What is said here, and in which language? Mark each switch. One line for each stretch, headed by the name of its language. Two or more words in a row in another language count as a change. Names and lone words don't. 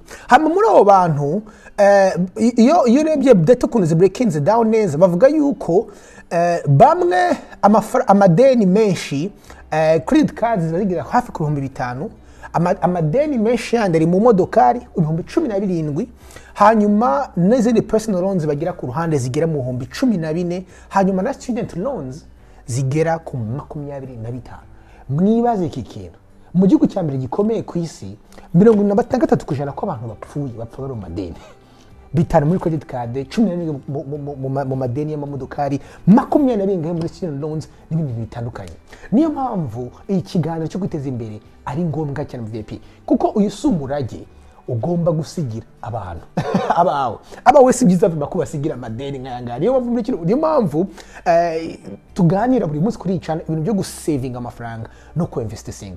Kinyarwanda: Hama muri abo bantu iyo urebye data kunze
English: breaking down
Kinyarwanda: neza, bavuga yuko bamwe amadeni menshi,
English: credit cards
Kinyarwanda: ziragira hafi ku 5,000, amadeni menshi yandi ari mu modokari 17,000, hanyuma n'izindi
English: personal loans
Kinyarwanda: bagira ku ruhande zigera mu 14,000, hanyuma na
English: student loans
Kinyarwanda: zigera ku 25. Mwibaze iki kintu. Mu gihugu cya mbere gikomeye ku isi, 73% ko abantu bapfuye bapfa bari mu madeni. 5 muri
English: credit card,
Kinyarwanda: 14 mu madeni y'amamodokari, 20 muri
English: student loans
Kinyarwanda: n'ibindi bitandukanye. Niyo mpamvu iki kiganiro cyo kwiteza imbere ari ngombwa cyane mu VIP, kuko uyu sumurage ugomba gusigira abantu abawe si byiza bakubasigira amadeni nkayangana. Niyo mpamvu tuganira buri munsi kuri icana ibintu byo gusavinga amafaranga no kuinvestinga.